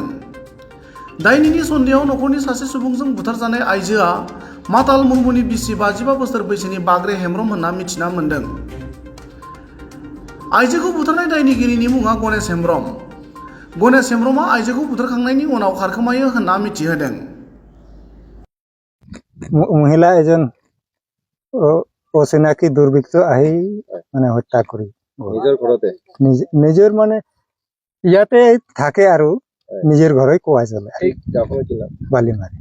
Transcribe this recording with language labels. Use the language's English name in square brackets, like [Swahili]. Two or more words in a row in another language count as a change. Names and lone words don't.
[Bodo] दायनिनि सन्देहआव न'खरनि सासे सुबुंजों बुथारजानाय आइजोआ माताल मुर्मुनि बिसि 55 बोसोर बैसोनि बाग्रे हेम्ब्रम होनना मिथिना मोन्दों। आइजोखौ बुथारनाय दायनिगिरिनि मुङा गणेश हेम्ब्रम। गणेश हेम्ब्रमा आइजोखौ बुथारखांनायनि उनाव खारखोमायो होनना मिथिहोदों। [Assamese] মহিলা এজন অচিনাকি দুর্বৃত্ত আহি মানে হত্যা কৰি নিজৰ মানে ইয়াতে থাকে আৰু নিজৰ ঘৰে কোৱাই চলে বালিমাৰি।